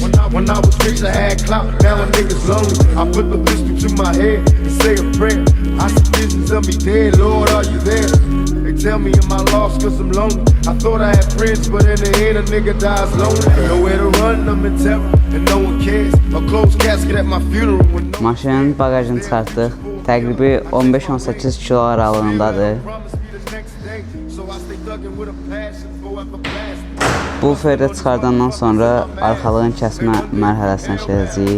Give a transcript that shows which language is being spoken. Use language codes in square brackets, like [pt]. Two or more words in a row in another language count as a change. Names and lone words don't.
[en] When I was rich I had clout, now a nigga's lonely. I put the pistol to my head and say a prayer. I see visions of me dead, Lord are you there? They tell me am I lost cause I'm lonely. I thought I had friends but in the end a nigga dies lonely. Nowhere to run, I'm in terror and no one cares. A closed casket at my funeral when no [az] Maşının bagajını çıxartdıq. Təqribi 15-18 kilo aralığındadır. Bu ferdə çıxardandan sonra arxalığın kəsmə mərhələsinə keçəcəyik.